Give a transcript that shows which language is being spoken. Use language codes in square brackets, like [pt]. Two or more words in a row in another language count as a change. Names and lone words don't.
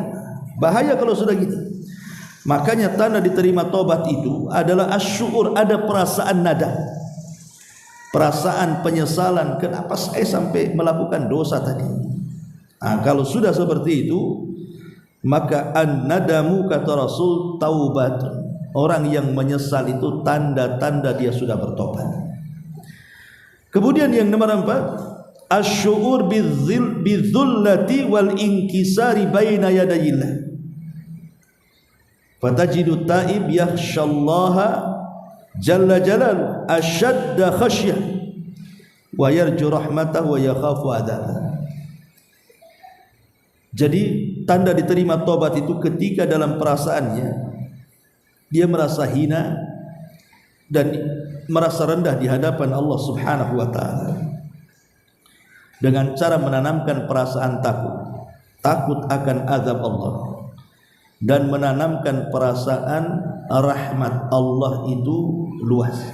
[id] Bahaya kalau sudah gitu. Makanya tanda diterima tobat itu adalah asyukur, ada perasaan nadam, perasaan penyesalan, kenapa saya sampai melakukan dosa tadi. Kalau sudah seperti itu, maka an-nadamu kata Rasul taubat. Orang yang menyesal itu tanda-tanda dia sudah bertobat. Kemudian yang nomor 4, [ar] الشعور بالذلة والانكسار بين يدي الله. فتجد التائب يخشى الله جل جلاله أشد خشية ويرجو رحمته ويخاف عذابه. [id] Jadi tanda diterima tobat itu ketika dalam perasaannya dia merasa hina dan merasa rendah di hadapan Allah [ar] سبحانه وتعالى, [id] dengan cara menanamkan perasaan takut akan azab Allah, dan menanamkan perasaan rahmat Allah itu luas,